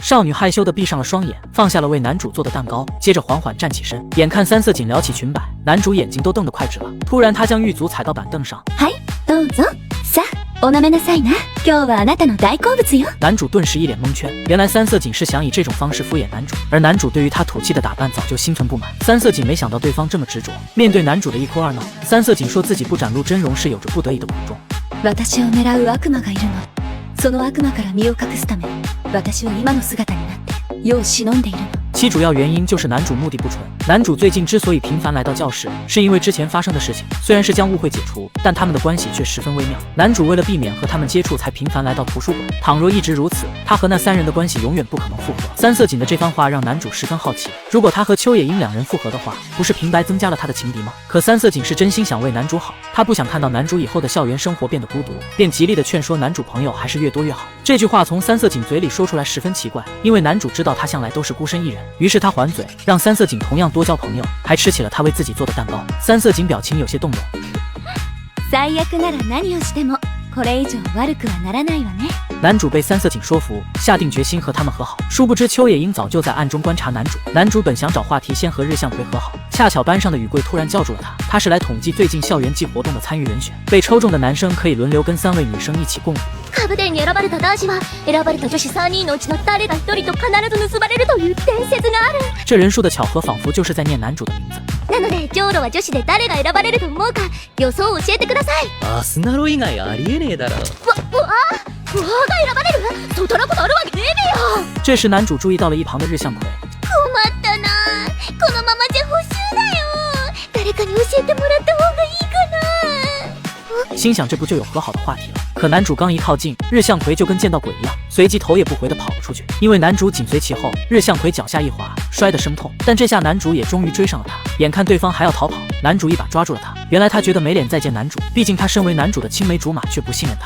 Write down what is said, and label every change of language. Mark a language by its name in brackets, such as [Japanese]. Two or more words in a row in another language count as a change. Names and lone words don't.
[Chinese] 少女害羞地闭上了双眼，放下了为男主做的蛋糕，接着缓缓站起身。眼看三色堇撩起裙摆，男主眼睛都瞪得快直了。突然，他将玉足踩到板凳上。 [Japanese] はい、どうぞ。さあ、お舐めなさいな。今日はあなたの大好物よ。 [Chinese] 男主顿时一脸蒙圈，原来三色堇是想以这种方式敷衍男主，而男主对于他土气的打扮早就心存不满。三色堇没想到对方这么执着，面对男主的一哭二闹，三色堇说自己不展露真容是有着不得已的苦衷。 [Japanese] 私を狙う悪魔がいるの。その悪魔から身を隠すため、私は今の姿になって世を忍んでいるの。 [Chinese] 其主要原因就是男主目的不纯。男主最近之所以频繁来到教室，是因为之前发生的事情，虽然是将误会解除，但他们的关系却十分微妙。男主为了避免和他们接触，才频繁来到图书馆。倘若一直如此，他和那三人的关系永远不可能复合。三色堇的这番话让男主十分好奇，如果他和秋野樱两人复合的话，不是平白增加了他的情敌吗？可三色堇是真心想为男主好，他不想看到男主以后的校园生活变得孤独，便极力的劝说男主朋友还是越多越好。这句话从三色堇嘴里说出来十分奇怪，因为男主知道他向来都是孤身一人，于是他还嘴，让三色堇同样多交朋友，还吃起了他为自己做的蛋糕。三色堇表情有些动容。 [Japanese] 最悪なら何をしてもこれ以上悪くはならないわね。 [Chinese] 男主被三色堇说服，下定决心和他们和好。殊不知秋野樱早就在暗中观察男主。男主本想找话题先和日向葵和好，恰巧班上的雨桂突然叫住了他。他是来统计最近校园季活动的参与人选，被抽中的男生可以轮流跟3位女生一起共舞。 [Japanese] カブデンに選ばれた男子は選ばれた女子3人のうちの誰か1人と必ず結ばれるという伝説がある。 [Chinese] 这人数的巧合仿佛就是在念男主的名字。 [Japanese] なのでジョーロは女子で誰が選ばれると思うか予想を教えてください。アスナロ以外ありえねえだろ。わが選ばれる？そんなことあるわけねえべよ。 [Chinese] 这时男主注意到了一旁的日向葵。 [Japanese] 困ったな。このままじゃ補習だよ。誰かに教えてもらった方がいいかな。 [Chinese] 心想这不就有和好的话题了？可男主刚一靠近，日向葵就跟见到鬼一样，随即头也不回地跑了出去。因为男主紧随其后，日向葵脚下一滑，摔得生痛。但这下男主也终于追上了他，眼看对方还要逃跑，男主一把抓住了他。原来他觉得没脸再见男主，毕竟他身为男主的青梅竹马，却不信任他。